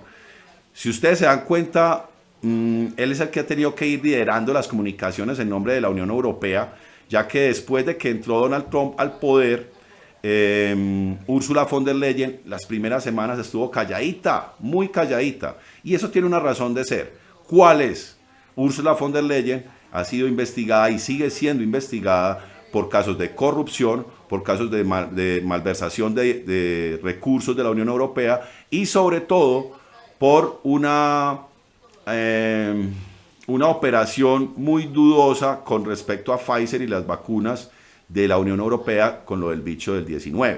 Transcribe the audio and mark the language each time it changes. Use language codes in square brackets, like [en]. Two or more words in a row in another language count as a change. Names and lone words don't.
[es] Si ustedes se dan cuenta, él es el que ha tenido que ir liderando las comunicaciones en nombre de la Unión Europea, ya que después de que entró Donald Trump al poder, Ursula von der Leyen las primeras semanas estuvo calladita, muy calladita, y eso tiene una razón de ser. ¿Cuál es? Ursula von der Leyen ha sido investigada y sigue siendo investigada por casos de corrupción, por casos de malversación de recursos de la Unión Europea y sobre todo por una operación muy dudosa con respecto a Pfizer y las vacunas de la Unión Europea con lo del bicho del 19.